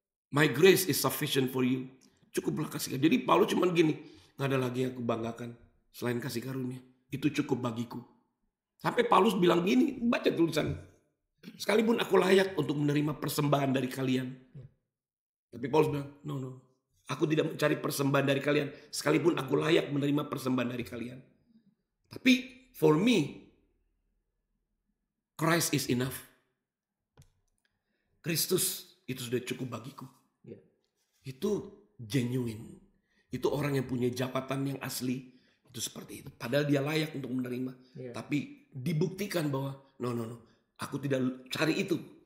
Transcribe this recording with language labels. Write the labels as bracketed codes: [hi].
[en] My grace is sufficient for you. [id] Cukuplah kasih karunia. Jadi Paulus cuma gini. Gak ada lagi yang aku banggakan selain kasih karunia. Itu cukup bagiku. Sampai Paulus bilang gini. Baca tulisan. Sekalipun aku layak untuk menerima persembahan dari kalian. Tapi Paulus bilang, no. Aku tidak mencari persembahan dari kalian. Sekalipun aku layak menerima persembahan dari kalian. Tapi [en] for me, Christ is enough. [id] Kristus itu sudah cukup bagiku. Itu genuine. Itu orang yang punya jabatan yang asli. Itu seperti itu. Padahal dia layak untuk menerima. Tapi dibuktikan bahwa no. Aku tidak cari itu.